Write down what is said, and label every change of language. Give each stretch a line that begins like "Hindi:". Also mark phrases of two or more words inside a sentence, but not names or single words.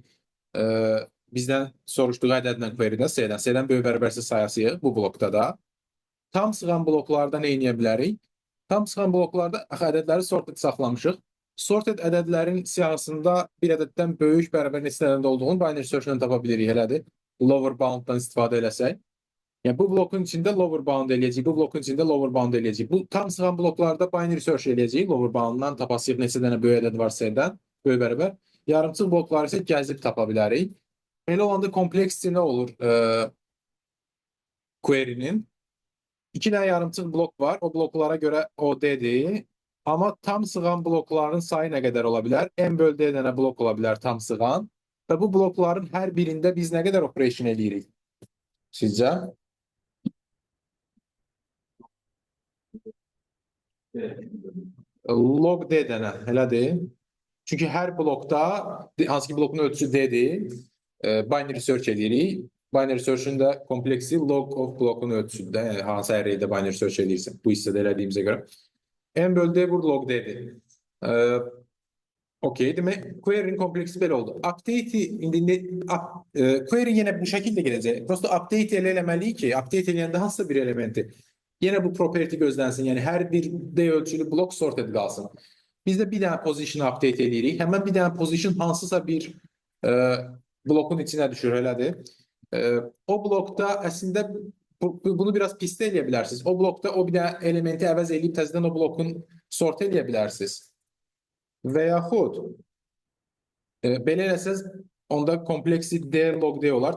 Azerbaijani: Bizdən soruşduğu ədədlə querydə C-dən. C-dən böyük bərabərsə sayasıyıq bu blokda da. Tam sığan bloklarda nə edə bilərik? Tam sığan bloklarda ədədləri sorted saxlamışıq. Sorted ədədlərin siyahısında bir ədəddən böyük bərabər neçə ədəd olduğunu
English: binary search-
Azerbaijani: dən tapa bilirik elədir.
English: Lower bound-
Azerbaijani: dan istifadə eləsək. Yəni bu blokun içində
English: lower bound
Azerbaijani: eləyəcəyik, bu blokun içində
English: lower bound
Azerbaijani: eləyəcəyik. Bu tam sığan bloklarda
English: binary search
Azerbaijani: eləyəcəyik.
English: Lower bound-
Azerbaijani: dan tapasıyıq neçə dənə böyük ədəd var C-dən, böyük bərabər. Yarımçıq blokları isə gəzib tapa bilərik. Belə olanda complexity nə olur query-nin? 2 dənə yarımçıq blok var. O bloklara görə o D-dir. Amma tam sığan blokların sayı nə qədər ola bilər? N böl D dənə blok ola bilər tam sığan. Və bu blokların hər birində biz nə qədər operation eləyirik? Sizcə? Log D dənə, elədir. Çünki hər blokda, hansı ki blokun ölçüsü D-dir,
English: binary search
Azerbaijani: edirik.
English: Binary search-
Azerbaijani: ün də kompleksi
English: log of
Azerbaijani: blokun ölçüsündə, yəni hansı array'də
English: binary search
Azerbaijani: edirsən, bu hissədə elədiyimizə görə. N böl D vur log D-dir. Okey, demək query'nin kompleksi belə oldu. Update query yenə bu şəkildə gedəcək. Prosto update eləməliyik ki, update eləyəndə hansısa bir elementi yenə bu property gözlənsin. Yəni hər bir D ölçülü blok sorted qalsın. Biz də bir dənə position update eləyirik. Həmən bir dənə position hansısa bir blokun içinə düşür, elədir. O blokda əslində bunu biraz pistə eləyə bilərsiniz. O blokda o bir dənə elementi əvəz eləyib təzədən o blokun sort eləyə bilərsiniz. Və yaxud belə eləsəz, onda kompleksi D log D olar.